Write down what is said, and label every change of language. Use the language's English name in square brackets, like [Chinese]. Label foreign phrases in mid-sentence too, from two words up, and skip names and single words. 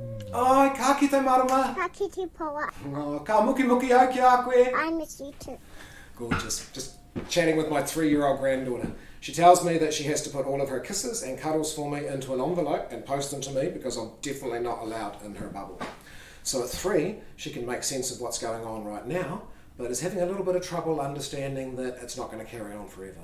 [Māori] Ai, ka kite marama. Ka kite poa. Oh, ka muki muki au ki a koe. [English] I miss you too. Gorgeous. Just chatting with my 3-year-old granddaughter. She tells me that she has to put all of her kisses and cuddles for me into an envelope and post them to me because I'm definitely not allowed in her bubble. So at 3, she can make sense of what's going on right now, but is having a little bit of trouble understanding that it's not going to carry on forever.